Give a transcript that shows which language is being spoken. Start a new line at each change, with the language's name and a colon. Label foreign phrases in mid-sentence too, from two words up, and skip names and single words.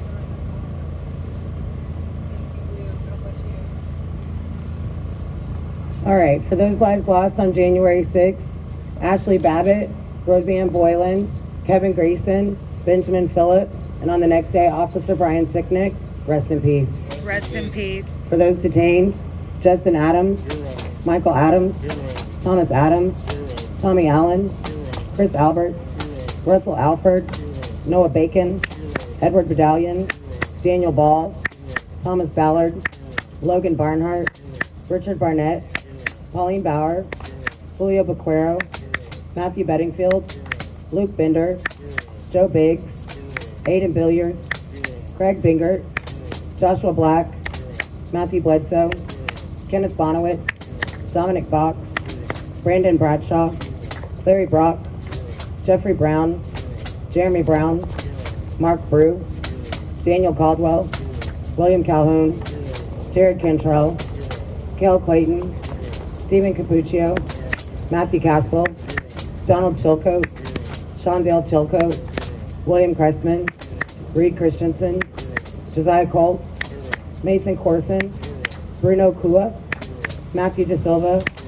English: All right, for those lives lost on January 6th, Ashley Babbitt, Roseanne Boylan, Kevin Grayson, Benjamin Phillips, and on the next day, Officer Brian Sicknick, rest in peace. Rest in peace. For those detained, Justin Adams, Michael Adams, Thomas Adams, Tommy Allen, Chris Alberts, Russell Alford, Noah Bacon, Edward Badalion, Daniel Ball, Thomas Ballard, Logan Barnhart, Richard Barnett, Pauline Bauer, Julio Bequero, Matthew Bedingfield, Luke Bender, Joe Biggs, Aiden Billiard, Craig Bingert, Joshua Black, Matthew Bledsoe, Kenneth Bonowitz, Dominic Fox, Brandon Bradshaw, Larry Brock, Jeffrey Brown, Jeremy Brown, Mark Brew, Daniel Caldwell, William Calhoun, Jared Cantrell, Cale Clayton, Stephen Capuccio, Matthew Caspel, Donald Chilcote, Shondale Chilcote, William Crestman, Reed Christensen, Josiah Colt, Mason Corson, Bruno Kua, Matthew De Silva,